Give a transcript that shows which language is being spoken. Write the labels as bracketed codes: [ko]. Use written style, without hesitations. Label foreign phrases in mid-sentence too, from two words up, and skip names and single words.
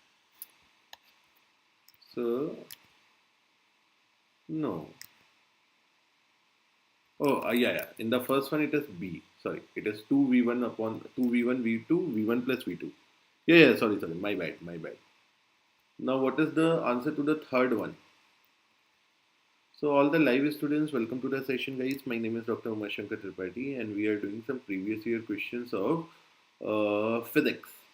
[en] So, no. Oh, yeah. In the first one, it is B. Sorry, it is 2v1 upon 2v1 v2 v1 plus v2. Yeah. Sorry. My bad. Now, what is the answer to the third one? So, all the live students, welcome to the session, guys. My name is Dr. Shankar Sir, and we are doing some previous year questions of physics.